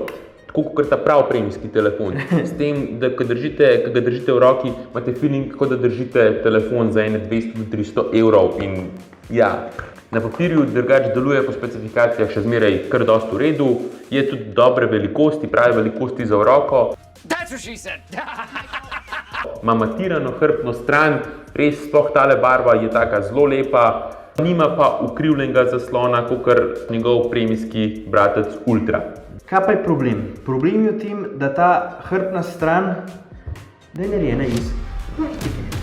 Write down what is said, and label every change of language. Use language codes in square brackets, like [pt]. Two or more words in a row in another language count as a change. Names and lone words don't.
[sl] Tako kot ta prav premijski telefon. S tem, da ko ga držite v roki, imate feeling, kot da držite telefon za 200-300 evrov. In ja, na papirju drugače deluje po specifikacijah še zmeraj kar dosti v redu. Je tudi dobre velikosti, prave velikosti za v roko. [en] That's what she said. [sl] Ima matirano hrbtno stran, res sploh tale barva je taka zelo lepa. Nima pa ukrivljenega zaslona, kakor njegov premijski bratec Ultra. Kaj pa je problem? Problem je v tem, da ta hrbtna stran je narejena iz plastike.